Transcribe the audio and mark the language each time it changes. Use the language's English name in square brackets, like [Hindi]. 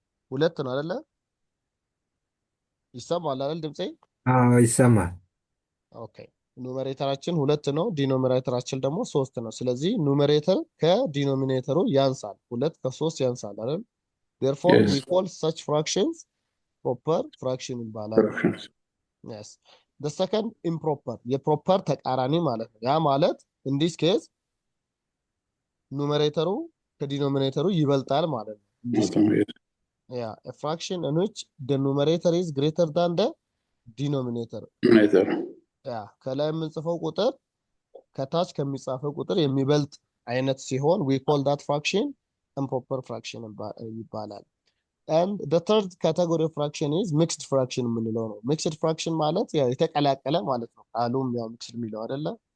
[Amharic] ሁለት ነው አይደለ? ይሰማል አይደል ድምጼ? ይሰማል። ኦኬ ኑሜሬተራችን ሁለት ነው፣ ዲኖሚኔተራችን ደግሞ ሶስት ነው። ስለዚህ ኑሜሬተር ከዲኖሚኔተሩ ያንሳል፣ ሁለት ከሶስት ያንሳል አይደል? [English] therefore Yes. we call such fractions proper fraction [Amharic] ይባላል። [English] Fractions. yes the second improper [Amharic] የፕሮፐር ተቃራኒ ማለት ነው። ያ ማለት [English] in this case [Amharic] ኑሜሬተሩ ከዲኖሚኔተሩ ይበልጣል ማለት ነው። in this case [English] Yes. yeah a fraction in which the numerator is greater than the denominator Neither. [Amharic] ያ ከላይ የምንጽፈው ቁጥር ከታች ከሚጻፈው ቁጥር የሚበልጥ አይነት ሲሆን [English] we call that fraction improper fraction [Amharic] ይባላል። [English] and the third category of fraction is mixed fraction [Amharic] የምንለው ነው። mixed fraction ማለት ያው የተቀላቀለ ማለት ነው። ቃሉም ያው mixed የሚለው አይደለ?